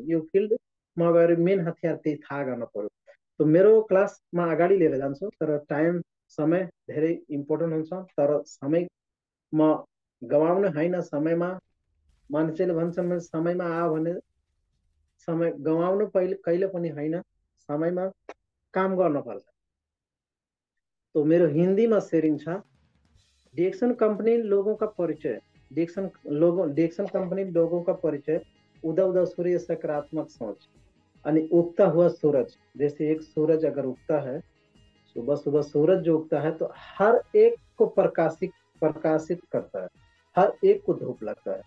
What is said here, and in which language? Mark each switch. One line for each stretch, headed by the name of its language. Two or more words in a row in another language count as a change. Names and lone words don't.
Nepali: यो फिल्डमा गएर मेन हतियार त्यही थाहा गर्न पर्यो। त मेरो क्लासमा अगाडि लिएर जान्छु, तर टाइम समय धेरै इम्पोर्टेन्ट हुन्छ। तर समय म गवाउने होइन। समयमा मान्छेले भन्छन् समयमा आयो भने समय गवाउनु पहिले कहिले पनि होइन, समयमा काम गर्नुपर्छ।
Hindi: तो मेरो हिंदी में शेयरिंग था। डिएक्शन कंपनी लोगों का परिचय, डिएक्शन कंपनी लोगों का परिचय। उदा उदा सूर्य सकारात्मक सोच। अनि उगता हुआ सूरज, जैसे एक सूरज अगर उगता है सुबह सुबह, सूरज जो उगता है तो हर एक को प्रकाशित प्रकाशित करता है, हर एक को धूप लगता है।